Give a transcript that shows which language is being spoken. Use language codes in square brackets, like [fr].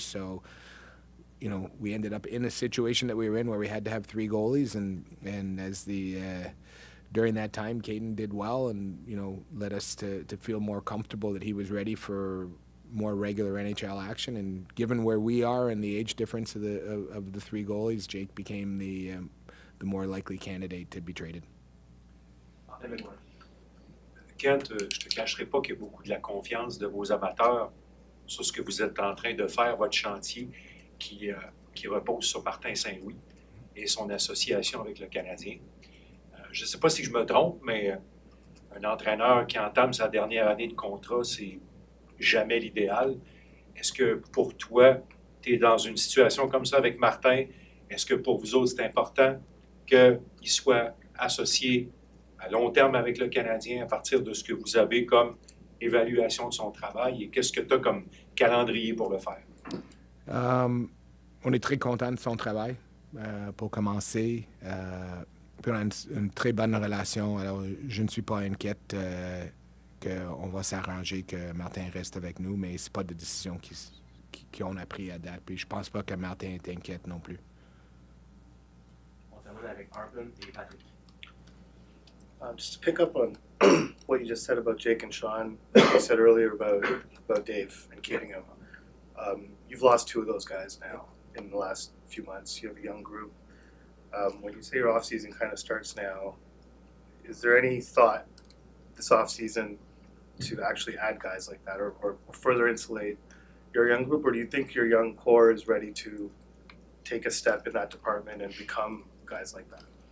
[en] So, you know, we ended up in a situation that we were in where we had to have three goalies, and as during that time, Caden did well, and you know, led us to feel more comfortable that he was ready for more regular NHL action. And given where we are and the age difference of the three goalies, Jake became the more likely candidate to be traded. [fr] Kent, je ne te cacherai pas qu'il y a beaucoup de la confiance de vos amateurs sur ce que vous êtes en train de faire, votre chantier qui repose sur Martin Saint-Louis et son association avec le Canadien. Je ne sais pas si je me trompe, mais un entraîneur qui entame sa dernière année de contrat, c'est jamais l'idéal. Est-ce que pour toi, tu es dans une situation comme ça avec Martin? Est-ce que pour vous autres, c'est important qu'il soit associé à long terme avec le Canadien à partir de ce que vous avez comme évaluation de son travail? Et qu'est-ce que tu as comme calendrier pour le faire? On est très content de son travail, pour commencer. Puis on a une très bonne relation. Alors, je ne suis pas inquiète qu'on va s'arranger que Martin reste avec nous, mais ce n'est pas de décision qu'on a pris à date. Puis je pense pas que Martin est inquiète non plus. On termine avec Arpin et Patrick. [en] Just to pick up on what you just said about Jake and Sean, you said earlier about Dave and Kittingham. You've lost two of those guys now in the last few months. You have a young group. When you say your off-season kind of starts now, is there any thought this off-season to actually add guys like that or further insulate your young group, or do you think your young core is ready to take a step in that department and become guys like that?